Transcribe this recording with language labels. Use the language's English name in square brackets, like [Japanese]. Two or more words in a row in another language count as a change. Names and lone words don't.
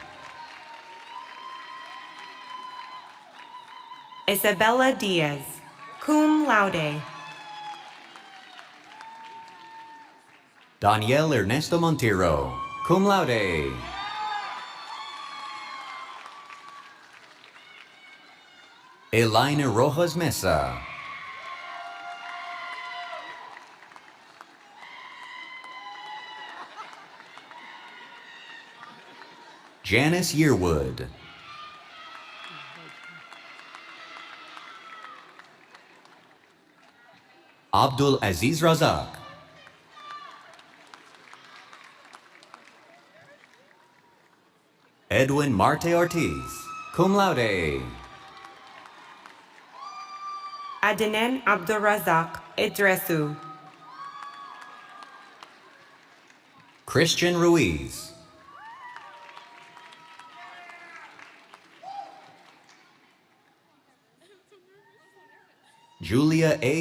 [Latin] Isabella Diaz, cum laude. Daniel Ernesto Montero, cum laude. Elaina Rojas Mesa. Janice Yearwood. Abdul Aziz Razak. Edwin Marte Ortiz, cum laude. Adnan Abdulrazak Idresu. Christian Ruiz. Julia A.